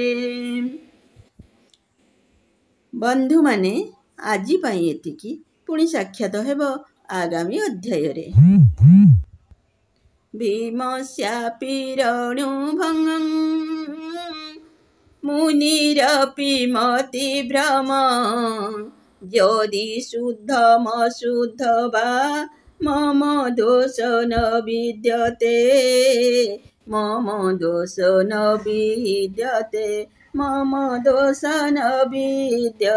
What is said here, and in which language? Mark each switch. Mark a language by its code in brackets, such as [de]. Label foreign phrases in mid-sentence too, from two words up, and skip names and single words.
[or] ବନ୍ଧୁମାନେ ଆଜି ପାଇଁ ଏତିକି ପୁଣି ସାକ୍ଷାତ ହେବ ଆଗାମୀ ଅଧ୍ୟାୟରେ। [sa] ଭୀମସ୍ୟାପି ରଣୁଭଙ୍ଗଂ ମୁନିରପି ମତି ଭ୍ରମ ଯଦି ଶୁଦ୍ଧମଶୁଦ୍ଧ ବା मम दोष न विद्यते मम दोष न विद्यते मम दोष न विद्यते।